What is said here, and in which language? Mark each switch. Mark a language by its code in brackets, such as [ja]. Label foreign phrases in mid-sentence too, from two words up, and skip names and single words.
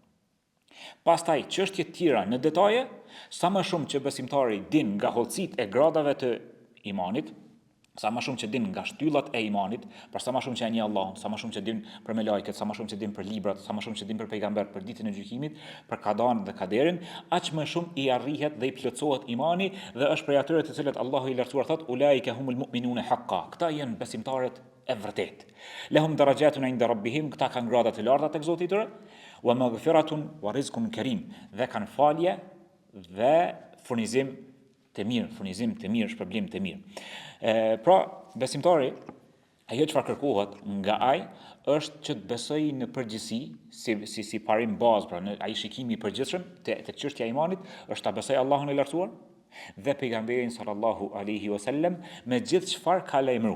[sq] Pastaj çështje të tjera në detaje, sa më shumë që besimtari din nga hollësitë e gradave të imanit, sa më shumë që din nga shtyllat e imanit, pra sa më shumë që e njeh Allahun, sa më shumë që din për melajket, sa më shumë që din për librat, sa më shumë që din për pejgamber, për ditën e gjykimit, për kadan dhe kaderin, aq më shumë i arrihet dhe i plotësohet imani, dhe është prej atyre të cilët Allahu i lartësuar thot: [ar] أولئك هم المؤمنون حقا. [sq] Këta janë besimtarët e vërtet. [ar] لهم درجات عند ربهم, [sq] këta kanë grada të larta tek Zoti i tyre, [ar] ومغفرة ورزق كريم, [sq] dhe kanë falje dhe furnizim të mirë, shpërblim të mirë. Pra, besimtari, ajo çfarë kërkohet nga ai është që të besojë në përgjithësi, si parim bazë, pra në ai shikimi i përgjithshëm tek çështja e imanit, është ta besojë Allahun e lartësuar dhe pejgamberin [ar] صلى الله عليه وسلم [sq] me gjithë çfarë ka lajmëruar.